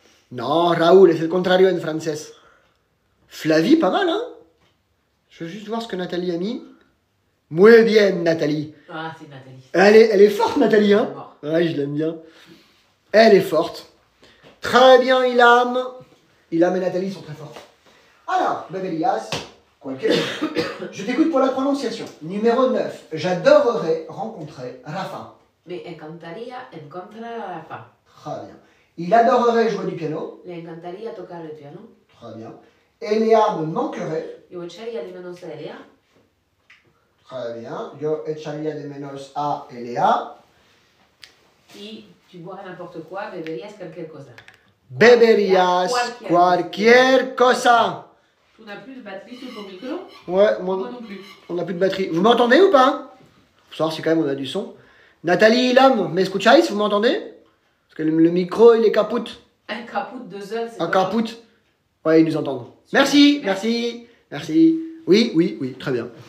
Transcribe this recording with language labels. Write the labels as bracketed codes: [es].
[fr] Non, Raoul, c'est le contrario en français. Flavie, pas mal, hein? Je veux juste voir ce que Nathalie a mis. [es] Muy bien, Nathalie. [fr] Ah, c'est Nathalie. Elle est forte, Nathalie, hein? Mort. Ouais, je l'aime bien. Elle est forte. Très bien, Ilham. Ilham et Nathalie sont très fortes. [es] Alors, beberías, cualquier [fr] chose. Je t'écoute pour la prononciation. Numéro 9. J'adorerais rencontrer Rafa. [es] Me encantaría encontrar a Rafa. [fr] Très bien. Il adorerait jouer du piano. [es] Le encantaría tocar el piano. [fr] Très bien. Eléa me manquerait. [es] Yo echaría de menos a Eléa. [fr] Très bien. [es] Yo echaría de menos a Eléa. [fr] Y tu boiras n'importe quoi, [es] beberías cualquier cosa. Beberías cualquier cosa. [fr] Tu n'as plus de batterie sur ton micro? Ouais, Moi moi, non plus. on n'a plus de batterie. Vous m'entendez ou pas? Faut savoir si quand même on a du son. Nathalie, Ilham, [es] me escucháis? [fr] Vous m'entendez? Parce que le micro, il est caput. Un caput de zone, c'est Un quoi? caput. Ouais, ils nous entendent. Merci, merci, merci. Oui, oui, oui, très bien.